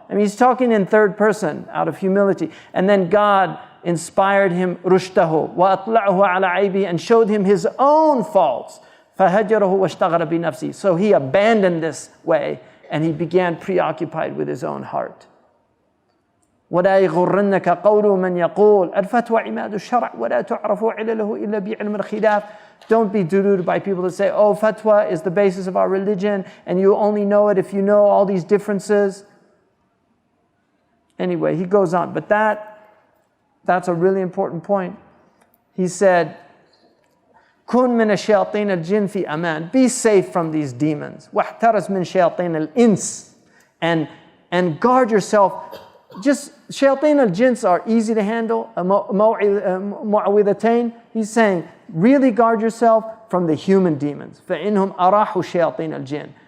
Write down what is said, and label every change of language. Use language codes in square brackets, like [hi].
[en] I mean, he's talking in third person out of humility. And then God inspired him rushdahu [ar] وَأَطْلَعُهُ عَلَى عَيْبِهِ, [en] and showed him his own faults. [ar] فَهَجَرَهُ وَاشْتَغَلَ بِنَفْسِهِ. [en] So he abandoned this way and he began preoccupied with his own heart. [ar] ولا يغرنك قول من يقول الفتوى عماد الشرع ولا تعرف علله إلا بعلم الخلاف. [en] Don't be deluded by people that say, oh, fatwa is the basis of our religion and you only know it if you know all these differences. Anyway, he goes on, but that's a really important point. He said, [ar] كن من الشياطين الجن في أمان. [en] Be safe from these demons. [ar] واحترس من شياطين الإنس. [en] And guard yourself. Just shayateen al-jins are easy to handle. Mu'awwidhatayn. He's saying, really guard yourself from the human demons. [ar] فَإِنْهُمْ أَرَاحُ شَيَاطِينَ الْجِنِّ.